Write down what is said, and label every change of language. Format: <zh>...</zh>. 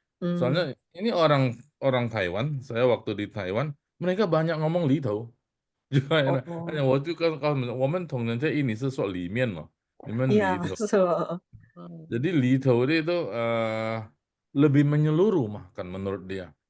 <id>Soalnya ini orang Taiwan, saya waktu di Taiwan, mereka banyak ngomong lito.</id> <zh>我就告诉你们，我们同仁在印尼是说里面嘛，你们里头。</zh> <id>Jadi lito itu lebih menyeluruh mah kan menurut dia.</id>